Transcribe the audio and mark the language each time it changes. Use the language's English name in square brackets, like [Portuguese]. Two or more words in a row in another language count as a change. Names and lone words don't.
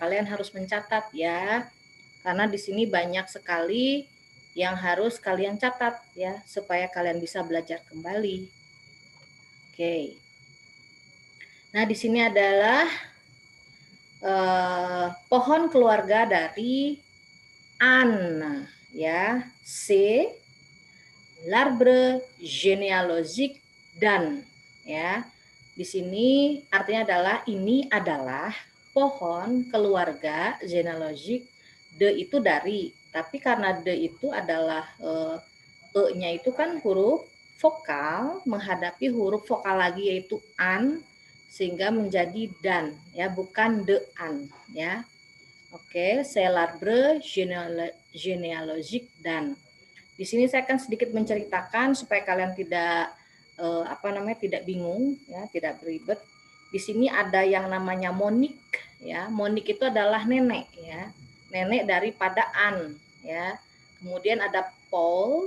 [Indonesian] Kalian harus mencatat ya, karena di sini banyak sekali yang harus kalian catat ya, supaya kalian bisa belajar kembali. Oke. Nah, di sini adalah pohon keluarga dari Anne ya, [French] C, l'arbre généalogique dan ya. [Indonesian] Di sini artinya adalah ini adalah pohon keluarga genealogique. De itu dari, tapi karena de itu adalah e-nya itu kan huruf vokal menghadapi huruf vokal lagi yaitu an, sehingga menjadi dan ya, bukan [French] de an [Indonesian] ya. Oke, [French] c'est l'arbre généalogique dan. [Indonesian] Di sini saya akan sedikit menceritakan supaya kalian tidak tidak bingung ya, tidak beribet. Di sini ada yang namanya Monique ya. Monique itu adalah nenek ya. Nenek daripada Anne ya. Kemudian ada Paul.